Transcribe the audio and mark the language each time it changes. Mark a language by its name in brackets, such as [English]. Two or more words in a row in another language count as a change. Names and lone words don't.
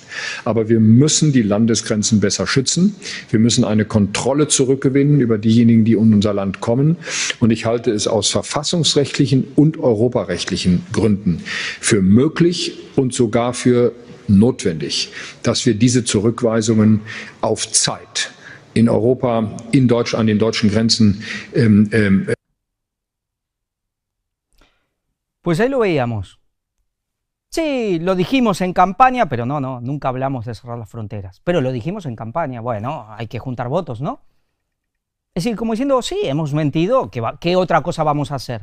[German] Aber wir müssen die Landesgrenzen besser schützen. Wir müssen eine Kontrolle zurückgewinnen über diejenigen, die in unser Land kommen. Und ich halte es aus verfassungsrechtlichen und europarechtlichen Gründen für möglich und sogar für notwendig, dass wir diese Zurückweisungen auf Zeit in Europa, in Deutschland, an den deutschen Grenzen. [Spanish] Pues ahí lo veíamos. Sí, lo dijimos en campaña, pero no, nunca hablamos de cerrar las fronteras. Pero lo dijimos en campaña. Bueno, hay que juntar votos, ¿no? Es decir, como diciendo, sí, hemos mentido, ¿qué otra cosa vamos a hacer?